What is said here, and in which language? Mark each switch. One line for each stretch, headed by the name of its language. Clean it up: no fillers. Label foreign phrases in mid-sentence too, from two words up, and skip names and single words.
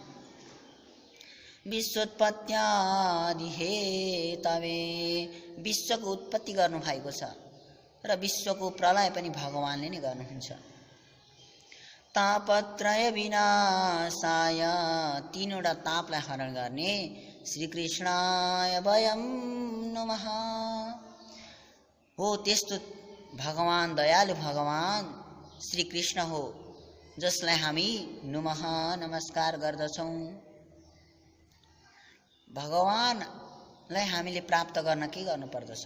Sanskrit: विश्वोत्पत्त्यादि हेतवे,
Nepali: विश्वको उत्पत्ति गर्नु भएको छ र विश्वको प्रलय पनि भगवानले नै गर्नुहुन्छ।
Sanskrit: तापत्रय विनाशाय,
Nepali: तीनवटा तापलाई हरण गर्ने
Sanskrit: श्रीकृष्णाय वयं नमः
Nepali: हो। त्यस्तो भगवान दयालु भगवान श्रीकृष्ण हो जसलाई हामी नमः नमस्कार गर्दछौँ। भगवानलाई हामीले प्राप्त गर्न के गर्नुपर्दछ?